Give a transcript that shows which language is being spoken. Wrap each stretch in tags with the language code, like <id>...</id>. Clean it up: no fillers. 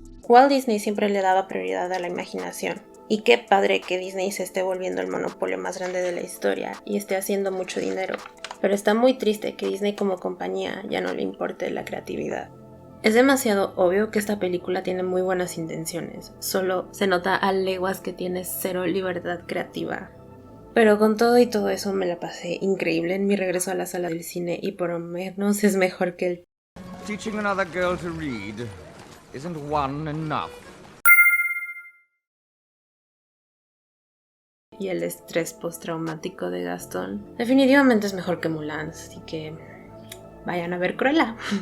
<es>Walt Disney siempre le daba prioridad a la imaginación, y qué padre que Disney se esté volviendo el monopolio más grande de la historia y esté haciendo mucho dinero, pero está muy triste que Disney como compañía ya no le importe la creatividad. Es demasiado obvio que esta película tiene muy buenas intenciones, solo se nota a leguas que tiene cero libertad creativa. Pero con todo y todo eso me la pasé increíble en mi regreso a la sala del cine, y por lo menos es mejor que el</es> <en>Teaching another girl to read isn't one enough.</en> <es>y el estrés postraumático de Gastón. Definitivamente es mejor que Mulan, así que vayan a ver Cruella.</es>